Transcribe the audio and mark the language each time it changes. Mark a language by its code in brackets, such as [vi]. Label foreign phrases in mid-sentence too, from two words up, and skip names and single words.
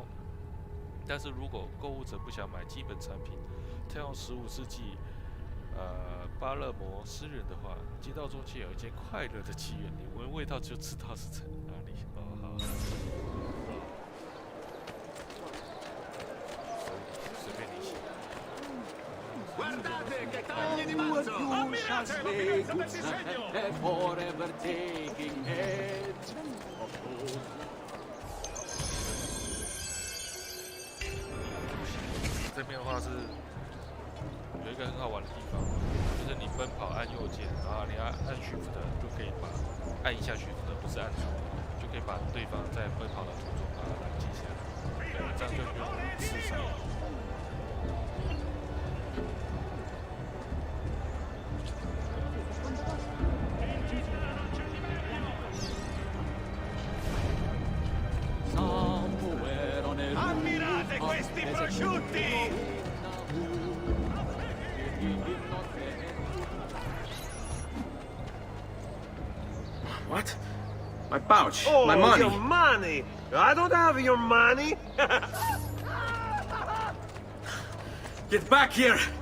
[zh] 但是如果购物者不想买基本产品，他用15世纪巴勒摩诗人的话，街道中间有一间快乐的妓院，你闻味道就知道是在哪里。哦，好，随便你写。 [it] Guardate che tagli di mazzo! Ammiratelo! Questi segno! [en] Forever taking edge. [zh] 这边的话是有一个很好玩的地方，就是你奔跑按右键，然后你要按Shift就可以按一下Shift，不是按住，就可以把对方在奔跑的途中把他拦截下来，对，这样就不用刺杀。 [it] Ammirate questi prosciutti! [en] What? My pouch. Oh, my money. Your money! I don't have your money! Get back here!